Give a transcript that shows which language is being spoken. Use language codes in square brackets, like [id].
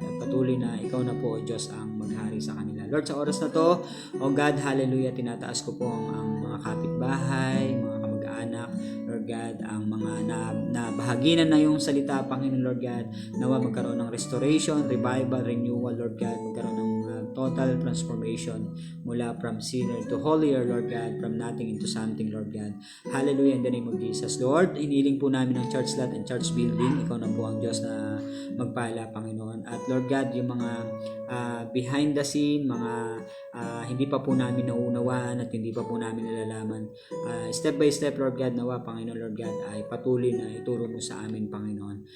[tl] At patuloy na ikaw na po, O Diyos, ang maghari sa kanila. Lord, sa oras na to, O God, hallelujah, tinataas ko po ang mga kapitbahay, mga kamag-anak, Lord God, ang mga nabahaginan na yung salita, Panginoon, Lord God, nawa magkaroon ng [en] restoration, revival, renewal, [tl] Lord God, magkaroon ng [en] total transformation mula from sinner to holier, Lord God, from nothing into something, Lord God. Hallelujah, in the name of Jesus. Lord, [tl] iniling po namin ang [en] church lot and church building. [tl] Ikaw na po ang Diyos na magpala, Panginoon. At Lord God, yung mga [en] behind the scene, [tl] mga hindi pa po namin nauunawaan at hindi pa po namin nalalaman. [en] Step by step, [tl] Lord God, nawa, Panginoon, Lord God, ay patuloy na ituro mo sa amin, Panginoon.